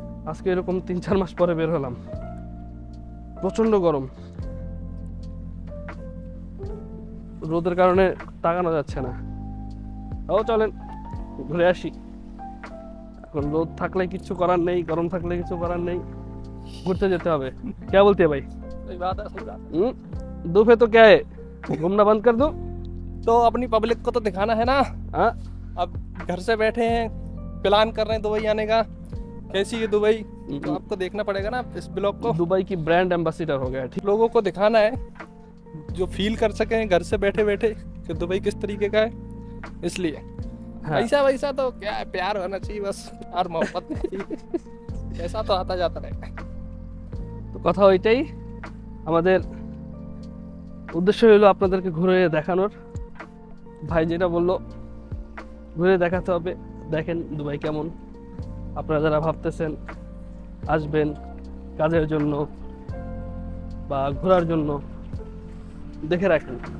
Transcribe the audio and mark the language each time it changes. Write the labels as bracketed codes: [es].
[bn] আজকে এরকম 3-4 মাস পরে বের হলাম, প্রচন্ড গরম, রোদের কারণে তাকানো যাচ্ছে না। ও চলেন ঘুরে আসি। এখন রোদ থাকলে কিছু করার নেই, গরম থাকলে কিছু করার নেই, ঘুরতে যেতে হবে। [hi] क्या बोलते हैं भाई? सही बात है, सही बात। धूप है तो क्या है, घूमना बंद कर दो। तो अपनी पब्लिक को तो दिखाना है ना। हाँ अब घर से बैठे हैं, प्लान कर रहे हैं दुबई आने का, कैसी है दुबई, तो आपको देखना पड़ेगा ना इस ब्लॉग को। दुबई की ब्रांड एम्बेसडर हो गया, ठीक। लोगों को दिखाना है जो फील कर सकें घर से बैठे बैठे कि दुबई किस तरीके का है, इसलिए हाँ। ऐसा वैसा तो क्या है, प्यार होना चाहिए बस और मोहब्बत ऐसा तो आता जाता रहेगा। [bn] তো কথা ওইটাই, আমাদের উদ্দেশ্য হলো আপনাদেরকে ঘুরে দেখানোর। ভাই যেটা বললো ঘুরে দেখাতে হবে। দেখেন দুবাই কেমন। আপনারা যারা ভাবতেছেন আসবেন কাজের জন্য বা ঘোরার জন্য, দেখে রাখেন।